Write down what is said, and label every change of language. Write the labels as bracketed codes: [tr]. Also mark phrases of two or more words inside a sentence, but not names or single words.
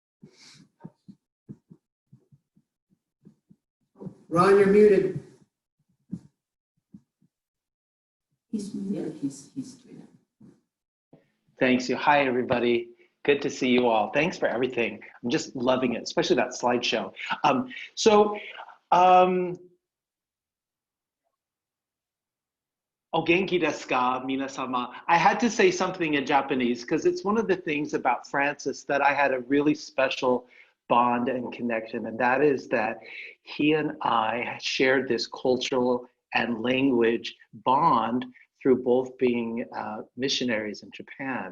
[en] Ron, you're muted. he's doing it. Thanks you. Hi, everybody. Good to see you all. Thanks for everything. I'm just loving it, especially that slideshow. [ja] お元気ですか、皆様. [en] I had to say something in Japanese because it's one of the things about Francis that I had a really special bond and connection, and that is that he and I shared this cultural and language bond through both being missionaries in Japan.